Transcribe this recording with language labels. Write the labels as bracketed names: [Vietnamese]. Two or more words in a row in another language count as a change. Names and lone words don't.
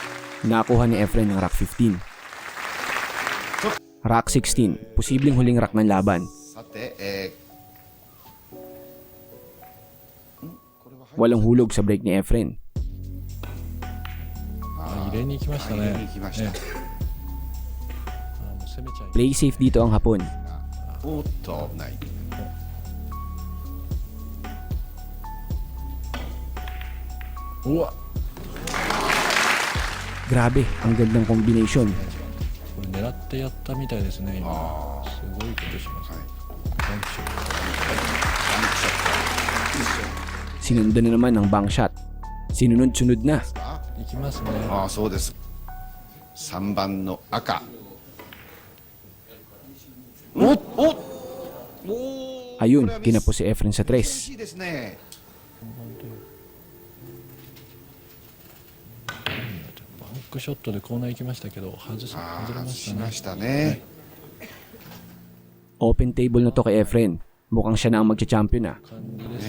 [Filipino] Nakuha ni Efren ng rack 15. Rack 16, posibleng huling rack ng laban. [Japanese] さて、これは [Filipino] Walang hulog sa break ni Efren. [Japanese] 入れに行きましたね。入れに行きました。もう攻めちゃい。 [English] Play safe [Filipino] dito ang Hapon. [Japanese] おっと危ない。うわ、 [Filipino] Grabe, ang gandang combination. [Japanese] これ狙ってやったみたいですね。今あすごいことします。はい。バンクショット。バンクショット。 [Filipino] Sinundan na naman ng [English] bank shot. [Filipino] Sinunod-sunod na. [Japanese] あ行きますね。あ、そうです。3番の赤。おっおっおー [Filipino] Ayun, [Japanese] これはミス [Filipino] kinapos si Efren sa [Japanese] 厳 [Filipino] tres. [Japanese] しいですね。バンクショットでコーナー行きましたけど外れああ、ましたね。しましたね。 [English] Open table [Filipino] na to kay Efren. Mukhang siya na ang magcha-champion na. [Japanese] 感じですね。